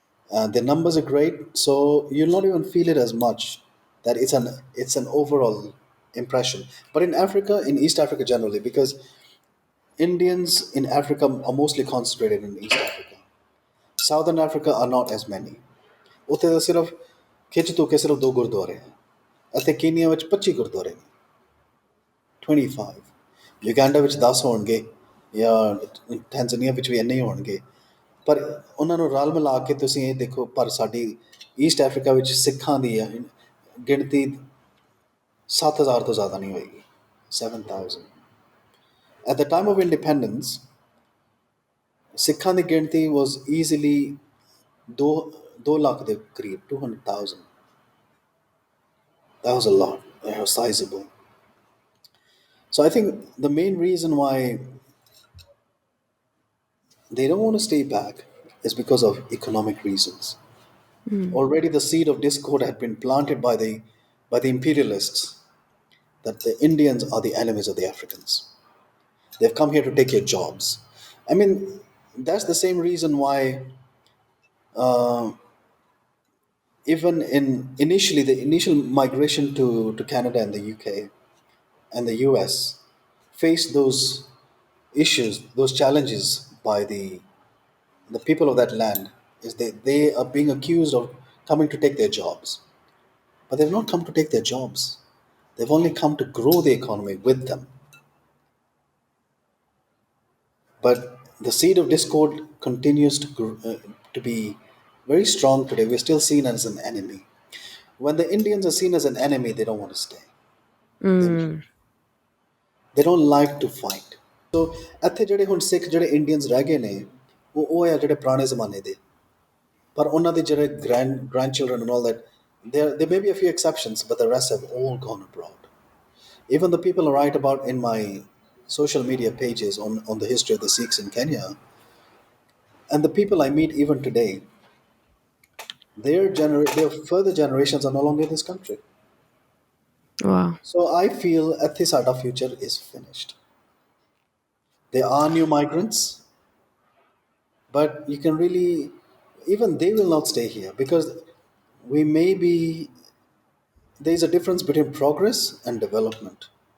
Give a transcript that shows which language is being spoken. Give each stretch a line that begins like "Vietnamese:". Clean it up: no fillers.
English: Their numbers are great. So you'll not even feel it as much that it's an overall impression. But in Africa, in East Africa generally, because Indians in Africa are mostly concentrated in East Africa. Southern Africa are not as many.
Punjabi: ਉੱਥੇ ਤਾਂ ਸਿਰਫ ਖਿੱਚ ਤੂ ਕੇ ਸਿਰਫ ਦੋ ਗੁਰਦੁਆਰੇ ਹੈ ਅਤੇ ਕੀਨੀਆ ਵਿੱਚ 25 ਗੁਰਦੁਆਰੇ ਨੇ 25 ਯੂਗੈਂਡਾ ਵਿੱਚ 10 ਹੋਣਗੇ ਜਾਂ ਟੈਂਜ਼ਾਨੀਆ ਵਿੱਚ ਵੀ ਇੰਨੇ ਹੀ ਹੋਣਗੇ ਪਰ ਉਹਨਾਂ ਨੂੰ ਰਲ ਮਿਲਾ ਕੇ ਤੁਸੀਂ ਇਹ ਦੇਖੋ ਪਰ ਸਾਡੀ ਈਸਟ ਅਫਰੀਕਾ ਵਿੱਚ ਸਿੱਖਾਂ ਦੀ ਗਿਣਤੀ 7,000 ਤੋਂ ਜ਼ਿਆਦਾ ਨਹੀਂ ਹੋਏਗੀ 7,000
English: at the time of independence
Punjabi: ਸਿੱਖਾਂ ਦੀ ਗਿਣਤੀ
English: was easily
Punjabi: 2 2 ਲੱਖ ਦੇ ਕਰੀਬ 200,000
English: that was a lot it was sizable so I think the main reason why they don't want to stay back is because of economic reasons. Mm. Already the seed of discord had been planted by the imperialists that the Indians are the enemies of the Africans. They've come here to take your jobs. I mean, that's the same reason why even in initially the initial migration to Canada and the UK and the US faced those issues, those challenges by the people of that land is they are being accused of coming to take their jobs. But they've not come to take their jobs. They've only come to grow the economy with them. But the seed of discord continues to be very strong today. We're still seen as an enemy. When the Indians are seen as an enemy, they don't want to stay. Mm. They don't like to fight.
Punjabi: So ਇੱਥੇ ਜਿਹੜੇ ਹੁਣ ਸਿੱਖ ਜਿਹੜੇ Indians ਰਹਿ ਗਏ ਨੇ ਉਹ ਆ ਜਿਹੜੇ ਪੁਰਾਣੇ ਜ਼ਮਾਨੇ ਦੇ ਪਰ ਉਹਨਾਂ ਦੇ ਜਿਹੜੇ
English: grandchildren and all that there may be a few exceptions but the rest have all gone abroad. Even the people I write about in my social media pages on the history of the Sikhs in Kenya and the people I meet even today, their further generations are no longer in this country. Wow. So I feel at this our future is finished. There are new migrants, but you can really, even they will not stay here because we may be, there's a difference between progress and development.